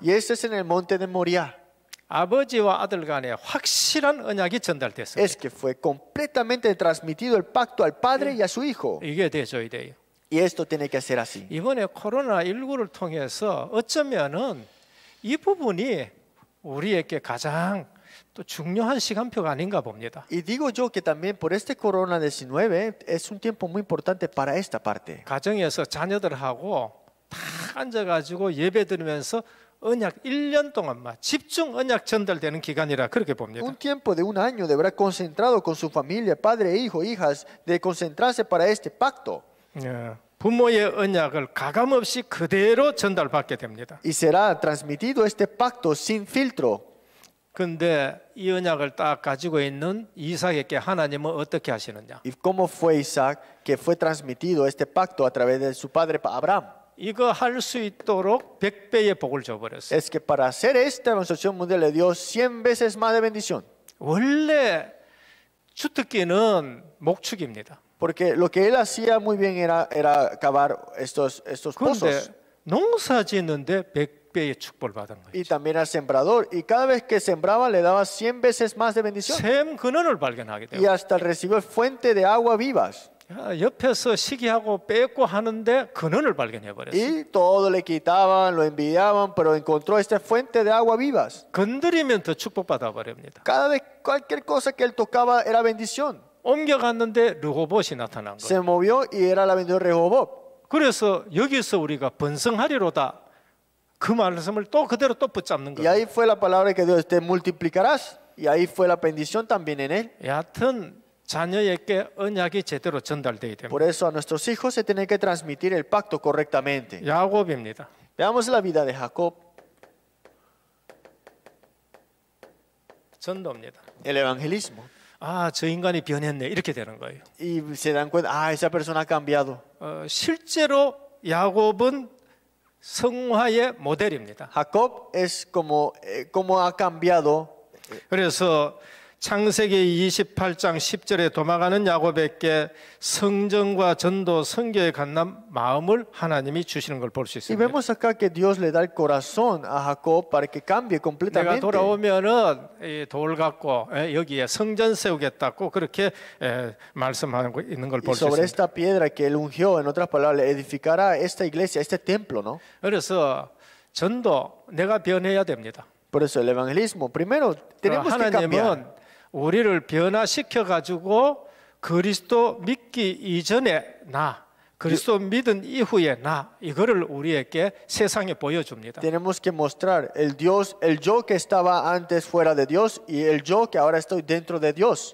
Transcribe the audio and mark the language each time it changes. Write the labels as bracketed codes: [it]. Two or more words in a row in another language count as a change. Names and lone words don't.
[es] Y este es en el monte de Moriah. [ko] 아버지와 아들 간에 확실한 언약이 전달됐습니다. [es] Es que fue completamente transmitido el pacto al Padre y a su Hijo. [ko] 이게 되줘야 돼요. [es] Y esto tiene que ser así. [ko] 이번에 코로나19를 통해서 어쩌면은 이 부분이 우리에게 가장 또 중요한 시간표가 아닌가 봅니다. [es] Y digo yo que también por este corona-19 es un tiempo muy importante para esta parte. [ko] 가정에서 자녀들하고 다 앉아가지고 예배 드리면서 언약 1년 동안만 집중 언약 전달되는 기간이라 그렇게 봅니다. [es] Un tiempo de un año de verdad concentrado con su familia, padre, hijo, hijas, de concentrarse para este pacto. [ko] 부모의 언약을 가감없이 그대로 전달받게 됩니다. [es] Y será transmitido este pacto sin filtro. [ko] 근데 이 언약을 딱 가지고 있는 이삭에게 하나님은 어떻게 하시느냐? [es] ¿Y cómo fue Isaac que fue transmitido este pacto a través de su padre Abraham? [ko] 이거 할 수 있도록 100배의 복을 줘버렸어요. [es] Es que para hacer esta evangelización mundial le dio 100 veces más de bendición. [ko] 원래 주특기는 목축입니다. [es] Porque lo que él hacía muy bien era cavar estos pozos. [ko] 그런데 농사 짓는데 100배의 축복을 받은 거예요. [es] Y también al sembrador. Y cada vez que sembraba le daba 100 veces más de bendición. [ko] 샘 근원을 발견하게 [es] Y [ko] 돼요. [es] hasta recibió fuente de agua vivas. [ko] 옆에서 시기하고 뺏고 하는데 근원을 발견해 버렸어요. [es] Y todo le quitaban, lo envidiaban, pero encontró esta fuente de agua vivas. [ko] 건드리면 더 축복받아 버립니다. [es] Cada vez, cualquier cosa que él tocaba era bendición. [ko] 옮겨갔는데 르호봇이 나타난 거예요. [es] Se movió y era la bendición de Rehobob. [ko] 그래서 여기서 우리가 번성하리로다 그 말씀을 또 그대로 또 붙잡는 [es] Y [ko] 거예요. [es] ahí fue la palabra que Dios te multiplicarás. Y ahí fue la bendición también en él. [ko] 여하튼 자녀에게 언약이 제대로 전달돼야 됩니다. [es] Por eso a nuestros hijos se tiene que transmitir el pacto correctamente. [ko] 야곱입니다. [es] Veamos la vida de Jacob, [ko] 전도입니다. [es] el evangelismo. [ko] 저 인간이 변했네 이렇게 되는 거예요. [es] Y se dan cuenta, esa persona ha cambiado. [ko] 실제로 야곱은 성화의 모델입니다. [es] Jacob es como ha cambiado. [ko] 그래서 창세기 28장 10절에 도망가는 야곱에게 성정과 전도, 선교에 관한 마음을 하나님이 주시는 걸 볼 수 [es] Y [ko] 있습니다. [es] vemos acá que Dios le da el corazón a Jacob para que cambie [ko] 내가 [es] completamente. [ko] 돌아오면은 이 돌 갖고 여기에 성전 세우겠다고 그렇게 말씀하고 있는 걸 [es] Y [ko] 볼 수 [es] sobre [ko] 있습니다. [es] esta piedra que él ungió, en otras palabras, le edificará esta iglesia, este templo, ¿no? [ko] 그래서 전도 내가 변해야 됩니다. [es] Por eso el evangelismo, primero tenemos que cambiar. [ko] 하나님은 우리를 변화시켜 가지고 그리스도 믿기 이전에 나, 그리스도 믿은 이후에 나 이거를 우리에게 세상에 보여줍니다. [es] Tenemos que mostrar el yo que estaba antes fuera de Dios y el yo que ahora estoy dentro de Dios.